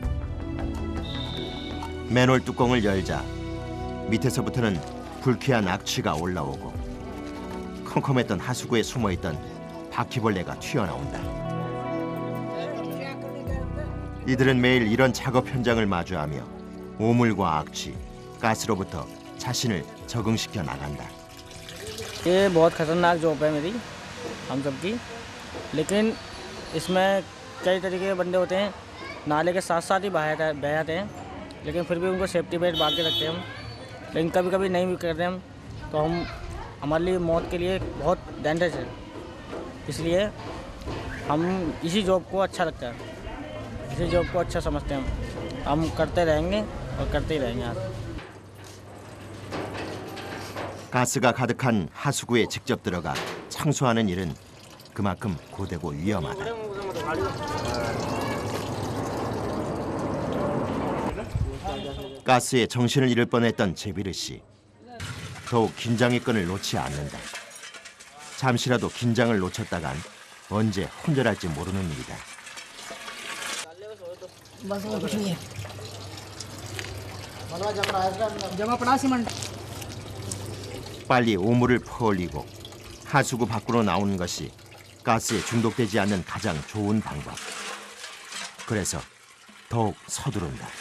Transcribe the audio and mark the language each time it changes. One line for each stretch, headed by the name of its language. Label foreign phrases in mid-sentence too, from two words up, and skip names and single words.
Korean: 맨홀 뚜껑을 열자 밑에서부터는 불쾌한 악취가 올라오고 컴컴했던 하수구에 숨어있던 바퀴벌레가 튀어나온다. 이들은 매일 이런 작업 현장을 마주하며 오물과 악취, 가스로부터 자신을 적응시켜 나간다.
Hindi: ये बहुत खतरनाक जॉब है मेरी, हम सबकी। लेकिन इसमें कई तरीके के बंदे होते हैं, नाले के साथ साथ ही बह जाते हैं, लेकिन फिर भी उनको
English: safety belt
Hindi: बांध के रखते हैं हम। लेकिन कभी कभी नहीं भी करते हम तो हम हमारे लिए मौत के लिए बहुत डेंजरस है। इसलिए हम इसी जॉब को अच्छा लगता है, इसी जॉब को अच्छा समझते हैं। हम करते रहेंगे और करते ही रहेंगे आज।
Korean: 가스가 가득한 하수구에 직접 들어가 청소하는 일은 그만큼 고되고 위험하다. 가스에 정신을 잃을 뻔했던 제비르 씨. 더욱 긴장의 끈을 놓지 않는다. 잠시라도 긴장을 놓쳤다간 언제 혼절할지 모르는 일이다.
Hindi: बस और कुछ नहीं है। जमा पड़ा सीमेंट।
Korean: 빨리 오물을 퍼올리고 하수구 밖으로 나오는 것이 가스에 중독되지 않는 가장 좋은 방법. 그래서 더욱 서두른다.